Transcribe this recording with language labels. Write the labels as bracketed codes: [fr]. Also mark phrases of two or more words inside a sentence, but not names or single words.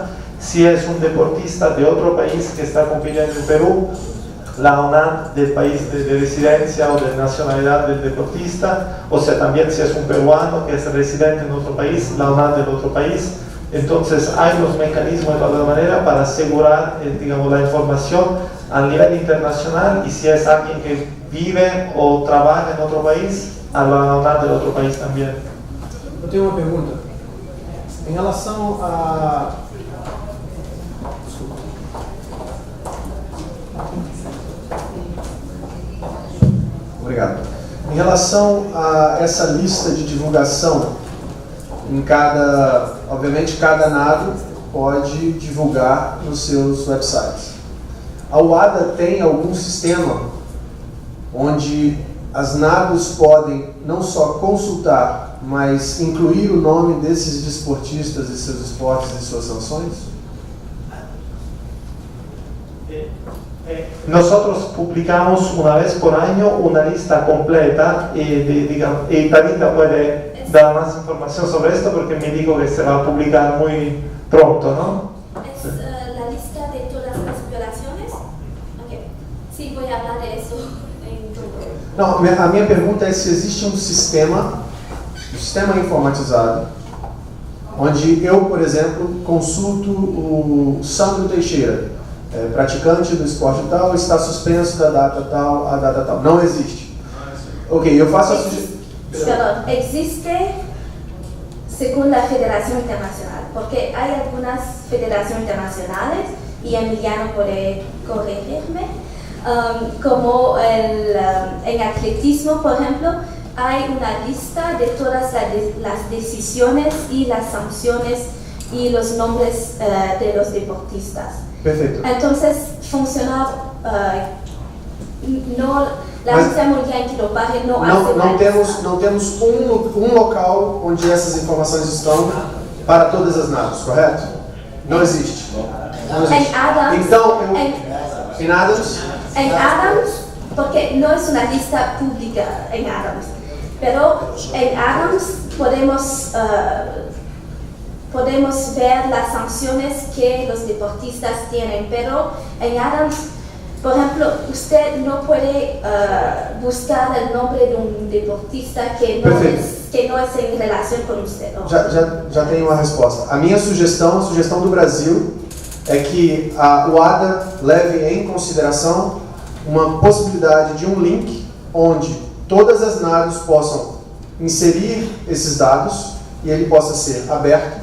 [es] Si es un deportista de otro país que está compitiendo en Perú, la ONAD del país de residencia o de nacionalidad del deportista, o sea, también si es un peruano que es residente en otro país, la ONAD del otro país. Entonces hay los mecanismos de alguna manera para asegurar digamos, la información a nivel internacional, y si es alguien que vive o trabaja en otro país, a la ONAD del otro país también. [pt] Eu tenho uma pergunta. Em relação a... Obrigado. Em relação a essa lista de divulgação, obviamente cada NADO pode divulgar nos seus websites. A UADA tem algum sistema onde as NADOs podem não só consultar mas incluir o nome desses desportistas e seus esportes e suas sanções? [es] Nosotros publicamos una vez por año una lista completa y Talita puede dar más información sobre esto porque me dijo que se va a publicar muy pronto, ¿no? ¿Es la lista de todas las violaciones? Okay. Sí, voy a hablar de eso en todo. [pt] Não, a minha pergunta é se existe um sistema informatizado, onde eu, por exemplo, consulto o Sandro Teixeira, praticante do esporte tal, está suspenso da data tal a data tal. Não existe. Ok, eu faço a sugestão. [es] Perdón, existe según la Federación Internacional, porque hay algunas federaciones internacionales, y Emiliano puede corregirme, como en atletismo, por ejemplo, hay una lista de todas las decisiones y las sanciones y los nombres de los deportistas. [pt] Perfeito. [es] Entonces, funciona, la lista mundial antidopaje no hace [pt] não temos um local onde essas informações estão para todas as naves, correto? Não existe. Não existe. Então, [es] en Adams, porque no es una lista pública en Adams, pero en Adams podemos ver las sanciones que los deportistas tienen, pero en Adams, por ejemplo, usted no puede buscar el nombre de un deportista que no es en relación con usted. ¿No? [pt] Já tenho uma resposta. A minha sugestão, a sugestão do Brasil, é que o ADA leve em consideração uma possibilidade de um link onde todas as NADOs possam inserir esses dados e ele possa ser aberto.